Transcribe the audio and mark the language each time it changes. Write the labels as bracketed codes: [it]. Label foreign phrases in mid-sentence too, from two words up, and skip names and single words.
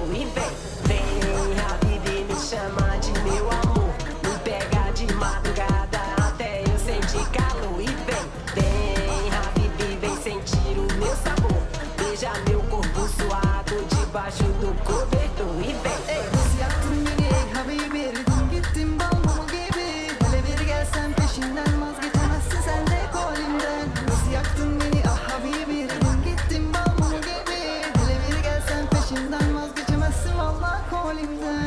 [pt] E vem, Habibi, me chama de meu amor. Me pega de madrugada até eu sentir calor. E vem, Habibi, vem sentir o meu sabor. Beija meu corpo suado debaixo do cobertor. E vem. [tr] Nasıl yaktın beni ey Habibi? Eridim gittim bal mumu gibi. Hele bir gelsen peşinden vazgeçemezsin sen de kolimden. Nasıl yaktın beni ah Habibi? Eridim gittim bal mumu gibi. Hele bir gelsen peşinden vazgeçemezsin vallahi kolimden.